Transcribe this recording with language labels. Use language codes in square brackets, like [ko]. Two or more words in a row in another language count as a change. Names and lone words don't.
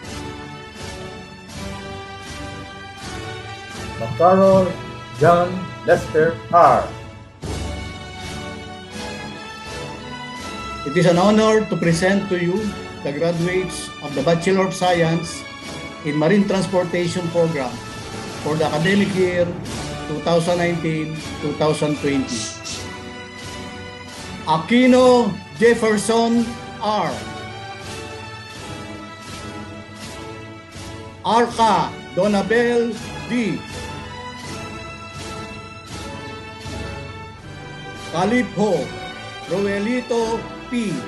[en] Macarol John Lester R. It is an honor to present to you the graduates of the Bachelor of Science in Marine Transportation program for the academic year 2019-2020. Aquino Jefferson R. Arca Donabel D. Calipho Roelito P.